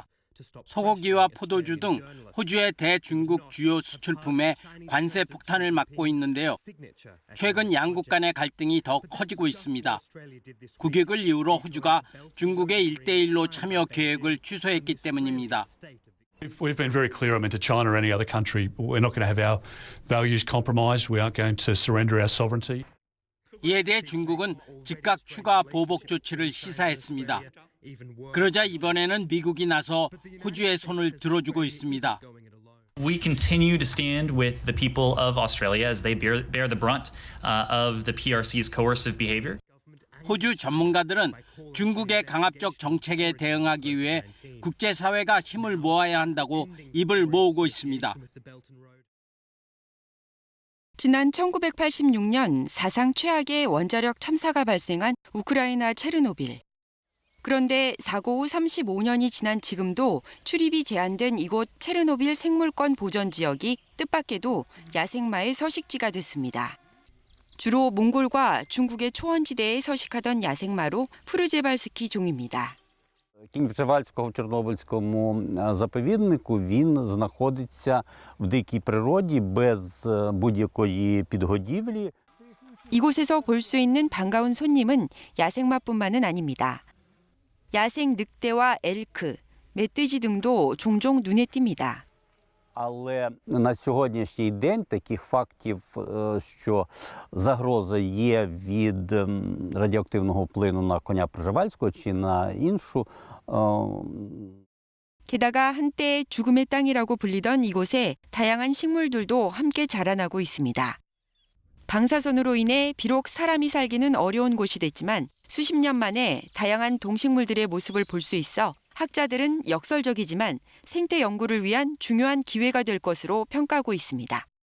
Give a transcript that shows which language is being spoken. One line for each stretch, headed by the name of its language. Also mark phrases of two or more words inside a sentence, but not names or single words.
Korean: 소고기와 포도주 등 호주의 대중국 주요 수출품에 관세 폭탄을 맞고 있는데요. 최근 양국 간의 갈등이 더 커지고 있습니다. 국익을 이유로 호주가 중국의 1대1로 참여 계획을 취소했기 때문입니다.
English: We've been very clear, to China or any other country, we're not going to have our values compromised. We aren't going to surrender our sovereignty.
Korean: 이에 대해 중국은 즉각 추가 보복 조치를 시사했습니다. 그러자 이번에는 미국이 나서 호주의 손을 들어주고 있습니다.
English: We continue to stand with the people of Australia as they bear the brunt of the PRC's coercive behavior.
Korean: 호주 전문가들은 중국의 강압적 정책에 대응하기 위해 국제사회가 힘을 모아야 한다고 입을 모으고 있습니다. 지난 1986년 사상 최악의 원자력 참사가 발생한 우크라이나 체르노빌. 그런데 사고 후 35년이 지난 지금도 출입이 제한된 이곳 체르노빌 생물권 보전 지역이 뜻밖에도 야생마의 서식지가 됐습니다. 주로 몽골과 중국의 초원지대에 서식하던 야생마로 푸르제발스키 종입니다.
Ukrainian: Кінь Пржевальського в Чорнобильському заповіднику, він знаходиться в дикій природі без будь-якої підгодівлі.
Korean: 이곳에서 볼 수 있는 반가운 손님은 야생마뿐만은 아닙니다. 야생 늑대와 엘크, 멧돼지 등도 종종 눈에 띕니다.
Ukrainian: Але на сьогоднішній день таких фактів, що загроза є від радіоактивного впливу на коня Пржевальського чи на іншу.
Korean: 게다가 한때 죽음의 땅이라고 불리던 이곳에 다양한 식물들도 함께 자라나고 있습니다. 방사선으로 인해 비록 사람이 살기는 어려운 곳이 됐지만 수십 년 만에 다양한 동식물들의 모습을 볼 수 있어 학자들은 역설적이지만 생태 연구를 위한 중요한 기회가 될 것으로 평가하고 있습니다.